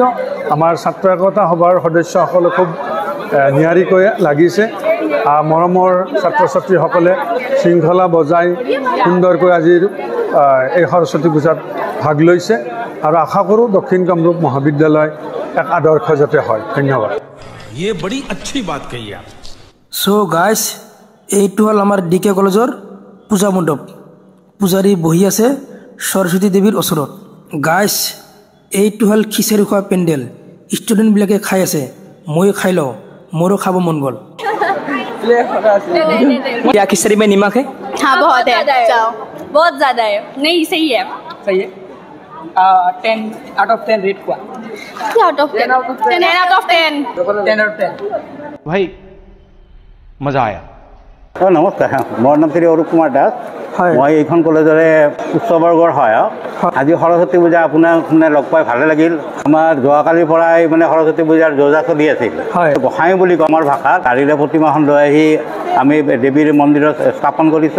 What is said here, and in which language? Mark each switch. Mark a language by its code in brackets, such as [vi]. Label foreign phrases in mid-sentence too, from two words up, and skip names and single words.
[as] আমাৰ ছাত্ৰ একতা সভাৰ সদস্যসকলে খুব নিয়াৰিকৈ লাগিছে। মৰমৰ ছাত্ৰ ছাত্ৰীসকলে শৃংখলা বজাই সুন্দৰকৈ আজিৰ এই সৰস্বতী পূজাত ভাগ লৈছে। আৰু আশা কৰোঁ দক্ষিণ কামৰূপ মহাবিদ্যালয় এক আদৰ্শ যাতে হয়। ধন্যবাদ। [hi] ये बड़ी अच्छी बात कही आप। [as] চ' গাইজ, এইটো হ'ল আমাৰ ডিকে কলেজৰ পূজা মণ্ডপ। পূজাৰী বহি আছে সৰস্বতী দেৱীৰ ওচৰত। গাইজ, এইটো হ'ল খিচাৰি খোৱা পেণ্ডেল। ষ্টুডেণ্টবিলাকে খাই আছে, ময়ো খাই লওঁ, মোৰো খাব মন গ'ল। [hi] क्या खिचड़ी में नमक है? हाँ, बहुत है। जाओ, बहुत ज़्यादा है। नहीं, सही है। सही है। [en] 10 out of 10 [hi] रेट क्या? [en] क्या out of 10? 10 out of 10। 10 out of 10। [hi] भाई मजा आया। [as] নমস্কাৰ, মোৰ নাম শ্ৰী অৰূপ কুমাৰ দাস। মই এইখন কলেজৰে উচ্চ বৰ্গৰ সহায়ক। আজি সৰস্বতী পূজা আপোনাক লগ পাই ভালে লাগিল। আমাৰ যোৱাকালিৰ পৰাই সৰস্বতী পূজাৰ যোজা চলি আছিল। গোসাঁই বুলি কওঁ আমাৰ ভাষাত। গাড়ীৰে প্ৰতিমাখন লৈ আহি আমি দেৱীৰ মন্দিৰত স্থাপন কৰিছোঁ।